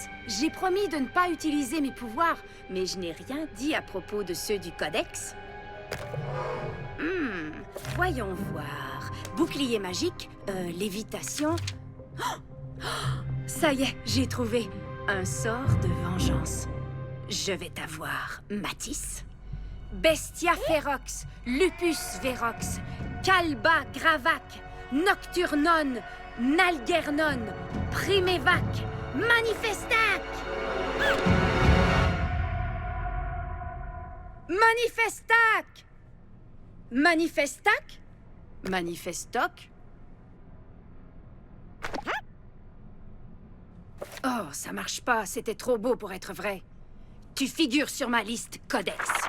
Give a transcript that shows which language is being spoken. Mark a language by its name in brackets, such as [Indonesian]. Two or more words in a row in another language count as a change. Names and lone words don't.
[French] J'ai promis de ne pas utiliser mes pouvoirs, mais je n'ai rien dit à propos de ceux du Codex. Voyons voir. Bouclier magique, lévitation... Oh, ça y est, j'ai trouvé un sort de vengeance. Je vais t'avoir, Matisse. Bestia Ferox, Lupus Verox, Calba Gravac, Nocturnon, Nalgernon, Primevac, Manifestac! Manifestac! Manifestac? Manifestoc? Oh, ça marche pas, c'était trop beau pour être vrai. Tu figures sur ma liste Codex.